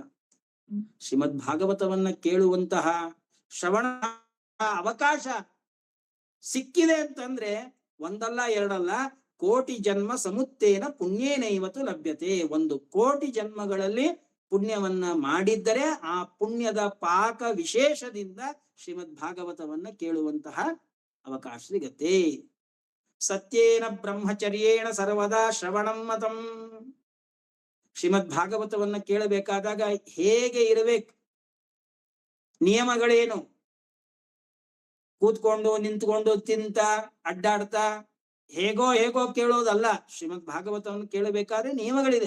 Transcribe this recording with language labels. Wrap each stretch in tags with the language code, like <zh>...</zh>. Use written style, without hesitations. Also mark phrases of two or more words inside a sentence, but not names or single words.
<kn>ಶ್ರೀಮದ್ ಭಾಗವತವನ್ನ ಕೇಳುವಂತಹ ಶ್ರವಣ ಅವಕಾಶ ಸಿಕ್ಕಿದೆ ಅಂತಂದ್ರೆ ಒಂದಲ್ಲ ಎರಡಲ್ಲ,</kn> <sa>ಕೋಟಿ ಜನ್ಮ ಸಮುತ್ತೇನ ಪುಣ್ಯೇನೈವತು ಲಭ್ಯತೆ.</sa> <kn>1 ಕೋಟಿ ಜನ್ಮಗಳಲ್ಲಿ ಪುಣ್ಯವನ್ನ ಮಾಡಿದ್ದರೆ ಆ ಪುಣ್ಯದ ಪಾಕ ವಿಶೇಷದಿಂದ ಶ್ರೀಮದ್ ಭಾಗವತವನ್ನ ಕೇಳುವಂತಹ ಅವಕಾಶ ಸಿಗತ್ತೆ.</kn> <sa>ಸತ್ಯೇನ ಬ್ರಹ್ಮಚರ್ಯೇಣ ಸರ್ವದಾ ಶ್ರವಣಂ ಮತಂ.</sa> <kn>ಶ್ರೀಮದ್ ಭಾಗವತವನ್ನ ಕೇಳಬೇಕಾದಾಗ ಹೇಗೆ ಇರಬೇಕು, ನಿಯಮಗಳೇನು? ಕೂತ್ಕೊಂಡು, ನಿಂತ್ಕೊಂಡು, ತಿಂತ, ಅಡ್ಡಾಡ್ತಾ ಹೇಗೋ ಕೇಳೋದಲ್ಲ. ಶ್ರೀಮದ್ ಭಾಗವತವನ್ನು ಕೇಳಬೇಕಾದ್ರೆ ನಿಯಮಗಳಿದೆ.</kn>